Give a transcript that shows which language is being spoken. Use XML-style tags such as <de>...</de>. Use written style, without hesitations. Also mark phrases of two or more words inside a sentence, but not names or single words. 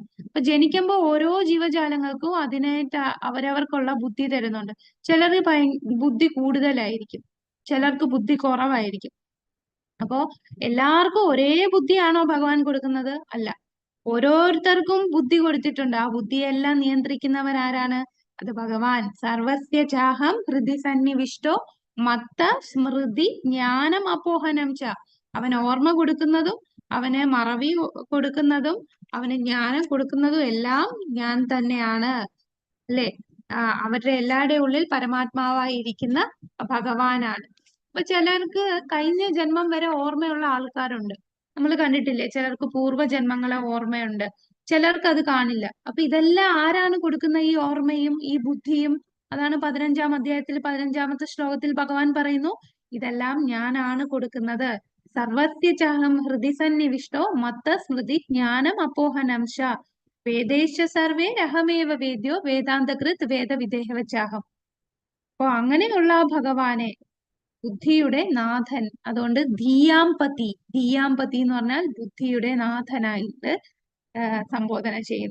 <ml>അപ്പൊ ജനിക്കുമ്പോൾ ഓരോ ജീവജാലങ്ങൾക്കും അതിനായിട്ട് അവരവർക്കുള്ള ബുദ്ധി തരുന്നുണ്ട്. ചിലർ ബുദ്ധി കൂടുതലായിരിക്കും, ചിലർക്ക് ബുദ്ധി കുറവായിരിക്കും. അപ്പോ എല്ലാവർക്കും ഒരേ ബുദ്ധിയാണോ ഭഗവാൻ കൊടുക്കുന്നത്? അല്ല, ഓരോരുത്തർക്കും ബുദ്ധി കൊടുത്തിട്ടുണ്ട്. ആ ബുദ്ധിയെല്ലാം നിയന്ത്രിക്കുന്നവരാരാണ്? അത് ഭഗവാൻ.</ml> <sa>സർവസ്യ ചാഹം ഹൃദി സന്നിവിഷ്ടോ മത്ത സ്മൃതി ജ്ഞാനം അപോഹനം ച.</sa> <ml>അവൻ ഓർമ്മ കൊടുക്കുന്നതും അവന് മറവി കൊടുക്കുന്നതും അവന് ജ്ഞാനം കൊടുക്കുന്നതും എല്ലാം ഞാൻ തന്നെയാണ്, അല്ലെ? അവരുടെ എല്ലാവരുടെയും ഉള്ളിൽ പരമാത്മാവായിരിക്കുന്ന ഭഗവാനാണ്. അപ്പൊ ചിലർക്ക് കഴിഞ്ഞ ജന്മം വരെ ഓർമ്മയുള്ള ആൾക്കാരുണ്ട്, നമ്മൾ കണ്ടിട്ടില്ലേ? ചിലർക്ക് പൂർവ്വജന്മങ്ങളെ ഓർമ്മയുണ്ട്, ചിലർക്ക് അത് കാണില്ല. അപ്പൊ ഇതെല്ലാം ആരാണ് കൊടുക്കുന്ന ഈ ഓർമ്മയും ഈ ബുദ്ധിയും? അതാണ് 15-ാം അധ്യായത്തിൽ 15-ാമത്തെ ശ്ലോകത്തിൽ ഭഗവാൻ പറയുന്നു, ഇതെല്ലാം ഞാനാണ് കൊടുക്കുന്നത്.</ml> <sa>സർവസ്യ ചാഹം ഹൃദി സന്നിവിഷ്ടോ മത്ത സ്മൃതി ജ്ഞാനം അപോഹനം ശ വേദേശ സർവേ അഹമേവ വേദ്യോ വേദാന്തകൃത് വേദവിദേഹവചാഹം.</sa> <ml>അപ്പൊ അങ്ങനെയുള്ള ഭഗവാനെ, ബുദ്ധിയുടെ നാഥൻ, അതുകൊണ്ട് ധീയാംപതി, ധീയാംപതി എന്ന് പറഞ്ഞാൽ ബുദ്ധിയുടെ നാഥനായിട്ട് സംബോധന ചെയ്യുന്നു.</ml>